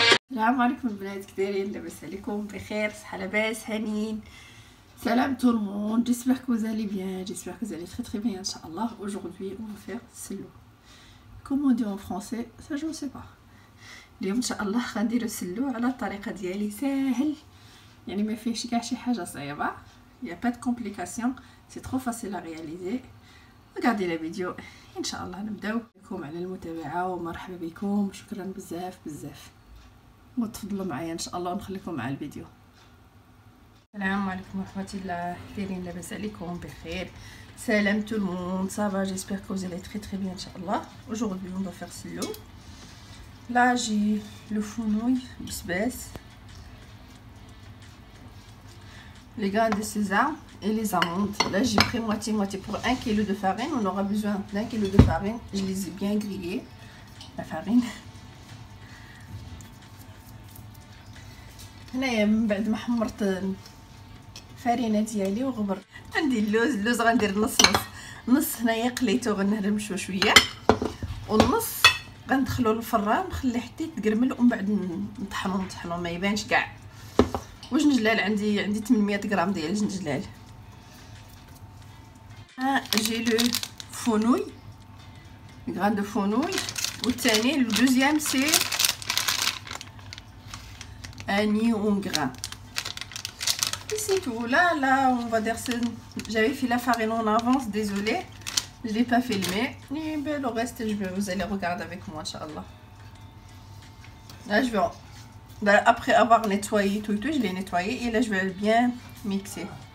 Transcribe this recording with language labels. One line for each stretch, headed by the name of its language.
Arabic: السلام عليكم البنات، كي دايرين؟ لاباس عليكم؟ بخير؟ صحه لاباس هانيين؟
French: Salam tout le monde, j'espère que vous allez bien, j'espère que vous allez très bien, Inch'Allah. Aujourd'hui, on va faire sello. Comment on dit en français? Ça, je ne sais pas.
Arabic: اليوم إن شاء الله غنديرو سلو على الطريقة ديالي، ساهل يعني ما فيهش كاع شي حاجة صعيبة.
French: Il y a pas de complication, c'est trop facile à réaliser. Regardez la vidéo.
Arabic: إن شاء الله نبداو. لكم على المتابعة ومرحبا بكم، شكرا بزاف بزاف، وتفضلوا معايا إن شاء الله ونخليكم مع الفيديو. السلام عليكم ورحمة الله، دايرين؟ لاباس عليكم؟ بخير؟
French: Salam tout le monde, ça va? J'espère que vous allez très bien, Inch'Allah. Aujourd'hui, on va faire celui-là. Là, j'ai le fenouil, bisbès, les grains de sésame et les amandes. Là, j'ai pris moitié pour 1 kg de farine. On aura besoin d'1 kg de farine. Je les ai bien grillés, la farine.
Arabic: هنايا من بعد ما حمرت الفرينه ديالي وغبرت، عندي اللوز غندير نص هنايا قليته غنهرمشو شويه، والنص غندخلو للفران نخليه حتى يتقرمل، ومن بعد نطحنو ما يبانش كاع. وجنجلال عندي 800 غرام ديال الجنجلال.
French: جي لو فونوي، غران دو فونوي، والثاني لو دوزيام سي un grain. Et c'est tout. Là, on va dire que j'avais fait la farine en avance, désolée, je l'ai pas filmé. Et ben, le reste, vous allez regarder avec moi, Inch'Allah. Là, je vais, après avoir nettoyé tout, je l'ai nettoyé et là, je vais bien mixer.